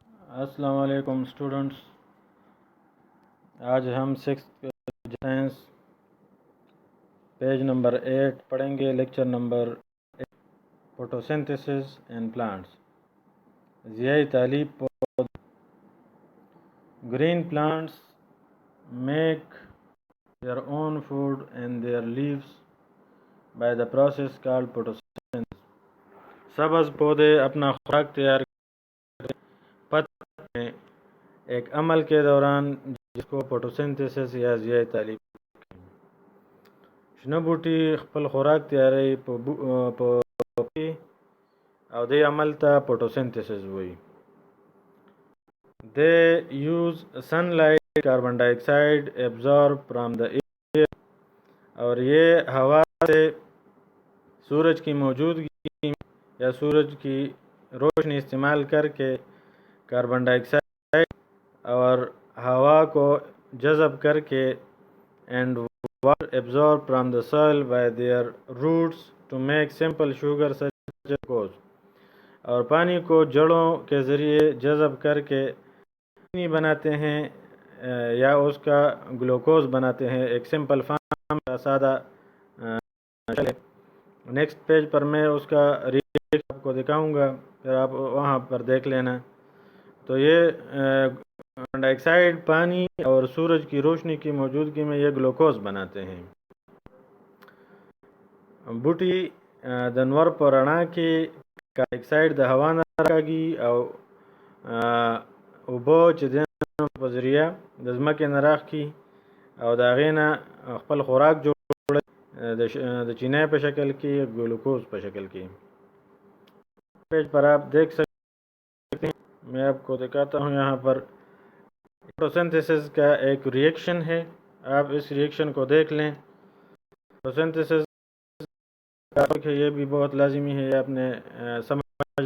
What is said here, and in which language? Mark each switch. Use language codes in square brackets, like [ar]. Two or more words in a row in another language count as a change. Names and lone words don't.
[ur] السلام علیکم اسٹوڈنٹس، آج ہم 6th سائنس پیج نمبر 8 پڑھیں گے، لیکچر نمبر 8 [en] photosynthesis and plants, [ur] ضیائی تعلیب پودوں۔ [en] green plants make their own food and their leaves by the process called photosynthesis۔ [ur] سبز پودے اپنا خوراک تیار کرتے پت میں ایک عمل کے دوران جس کو فوٹوسنتھسس یا ضیائی تعلیب [ps] شنه بوټي خپل خوراک تیاروي په او دې عمل ته فوټوسنتھسس وایي. [en] They use sunlight, carbon dioxide absorb from the air، [ur] اور یہ ہوا سے سورج کی موجودگی یا سورج کی روشنی استعمال کر کے کاربن ڈائی آکسائڈ اور ہوا کو جذب کر کے [en] and water absorbed from the soil by their roots to make simple sugar such as glucose، [ur] اور پانی کو جڑوں کے ذریعے جذب کر کے پانی بناتے ہیں یا اس کا گلوکوز بناتے ہیں، ایک [en] simple form [ur] کا سادہ نیکسٹ پیج پر میں اس کا ریئیکشن آپ کو دکھاؤں گا، پھر آپ وہاں پر دیکھ لینا۔ تو یہ [en] carbon dioxide, [ur] پانی اور سورج کی روشنی کی موجودگی میں یہ گلوکوز بناتے ہیں۔ [ps] بوټي د نور په رڼا کې [en] carbon dioxide [ps] د هوا نه راکاږي او اوبه چې د په ذریعه د ځمکې نه راخکي او د هغې نه خپل خوراک جوړوي د چینی په شکل کې، گلوکوز په شکل کې۔ [ur] پیج پر آپ دیکھ سکتے ہیں، میں آپ کو دکھاتا ہوں یہاں پر فوٹوسنتھسس کا ایک ریئیکشن ہے، آپ اس ریئیکشن کو دیکھ لیں۔ فوٹوسنتھسس یہ بھی بہت لازمی ہے، یہ آپ نے سمجھ۔